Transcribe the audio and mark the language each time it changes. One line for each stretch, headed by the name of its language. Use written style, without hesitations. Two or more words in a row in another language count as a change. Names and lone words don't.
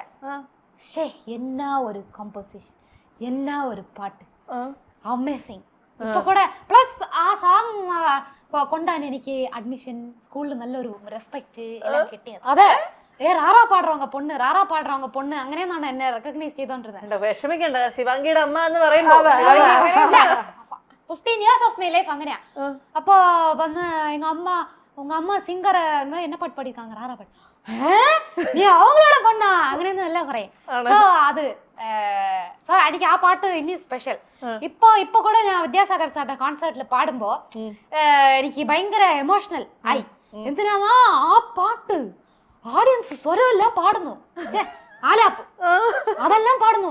Malayalam: ഷേ എന്നാ ഒരു കമ്പോസിഷൻ, എന്നാ ഒരു പാട്ട്, അമേസിങ്. ഇപ്പൊ കൂടെ പ്ലസ് ആ സോങ് കൊണ്ടാണ് എനിക്ക്
English: admission school
Malayalam: നല്ലൊരു റെസ്പെക്ട് എല്ലാം കിട്ടിയത്. അതെ, റാറാ
Tamil: பாடுறவங்க பொண்ணு
Malayalam: അങ്ങനെയാണ് എന്നെ റെക്കഗ്നൈസ് ചെയ്തോണ്ടിരുന്നത്. വിഷമിക്കണ്ട, ശിവാംഗിയുടെ അമ്മ എന്ന് പറയുമ്പോ
English: 15 years of my life
Malayalam: അങ്ങനെയാ. അപ്പൊ വന്ന്
Tamil: உங்க அம்மா சிங்கர் என்ன பாட்டு படிக்காங்க ராரா பாட்டு, நீ அவங்களோட பொண்ணா
Malayalam: അങ്ങനെയൊന്നും എല്ലാം പറയും. സോ അത് എനിക്ക് ആ പാട്ട് ഇനി സ്പെഷ്യൽ. ഇപ്പൊ കൂടെ ഞാൻ വിദ്യാസാഗർ സാറിന്റെ കോൺസേർട്ടിൽ പാടുമ്പോ എനിക്ക് ഭയങ്കര എമോഷണൽ ആയി. എന്തിനാ ആ പാട്ട് ഓഡിയൻസ് സ്വരമെല്ലാം പാടുന്നു, ആലാപ്പ് അതെല്ലാം പാടുന്നു.